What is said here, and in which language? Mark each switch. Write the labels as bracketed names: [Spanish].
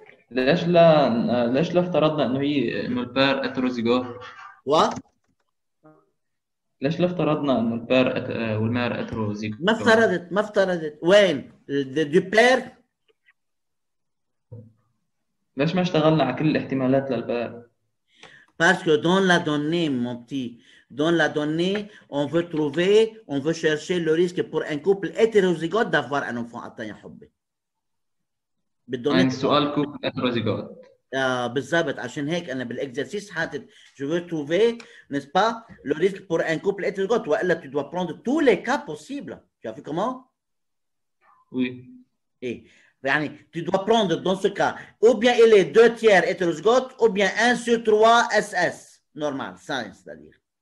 [Arabic] ليش لا افترضنا انه البير اتروزيجوت؟ [French] Quoi? [Arabic] ليش لا افترضنا انه البير والمير اتروزيجوت؟ ما افترضت. وين؟ [French] du père? [Arabic] ليش ما اشتغلنا على كل الاحتمالات للبير؟ [French] Parce que dans la donnée, mon petit, dans la donnée, on veut chercher le risque pour un couple hétérozygote d'avoir un enfant atteint [Arabic] يا حبي. يعني السؤال كوب اتروزيجوت. بالضبط عشان هيك انا بالاكزرسيس حاطط [French] je veux trouver, n'est-ce pas, le risque pour un couple hétérozygote. [Arabic] والا [French] tu dois prendre tous les cas possibles. Tu as vu comment? Oui. Et [Arabic] يعني [French] tu dois prendre dans ce cas ou bien il est 2 tiers hétérozygote ou bien 1 sur 3 SS normal, ça c'est-à-dire.